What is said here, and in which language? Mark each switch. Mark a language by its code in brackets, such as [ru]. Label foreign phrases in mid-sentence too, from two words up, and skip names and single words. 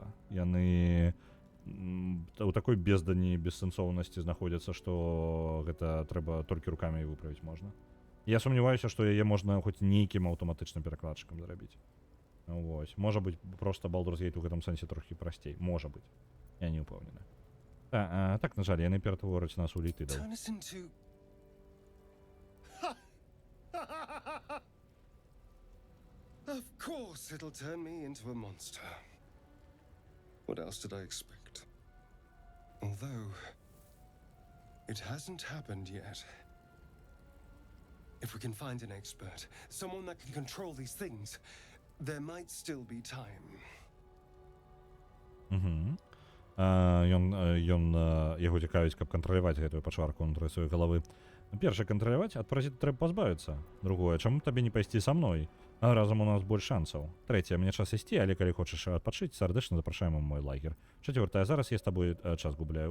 [be] Яны у такой бездані, бессэнсоўнасці знаходзяцца, што гэта трэба толькі рукамі выправіць можна. Я сумняваюся, што яе можна хоць нейкім аўтаматычным перакладчыкам зрабіць. Вось. Можа быць, проста Baldur's Gate у гэтым сэнсе трохі прасцей. Можа быць. Я не ўпэўнены. Так, на жаль, яны ператвораць нас у элітыдаў. [en] Of course it'll turn me into a monster. What else did I expect? Although, it hasn't happened yet. If we can find an expert, someone that can control these things, there might still be time. [be] Яго цікавіць, каб кантраляваць гэтую пачварку ўнутры сваёй галавы. Першае, кантраляваць, ад паразіта трэба пазбавіцца. Другое, чаму табе не пайсці са мной? А разам у нас больш шансаў. Трэцяе, мне час ісці, але калі хочаш адпачыць, сардэчна запрашаем у мой лагер. Чацвёртае, зараз я з табой час губляю.